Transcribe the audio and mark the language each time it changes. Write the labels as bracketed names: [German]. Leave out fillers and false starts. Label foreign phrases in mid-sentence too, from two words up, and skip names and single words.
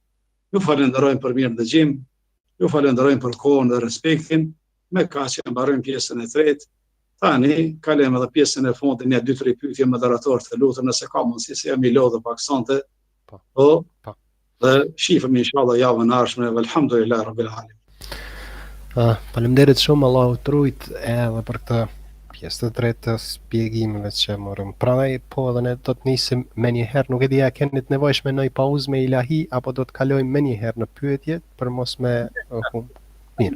[Albanian] Ju falenderojmë për mirë dëgjim. Ju falenderojmë për kohën dhe respektin, me kaq e mbarojmë pjesën e tretë. Tani kalojmë edhe pjesën e fundit, një 2-3 pyetje moderator, të lutem nëse ka mundësi se jam I lodhur pak sonte. Po. Dhe shifëm inshallah javën e ardhshme. [Arabic] الحمد لله رب العالمين. [Albanian] Faleminderit shumë, Allahu të rujt edhe për këtë pjesë të tretë të shpjegimeve që morëm. Prandaj po edhe ne do të nisim me një herë, nuk e di a keni të nevojshme në pauzë me ilahi apo do të kalojmë me një herë në pyetje për mos me mirë.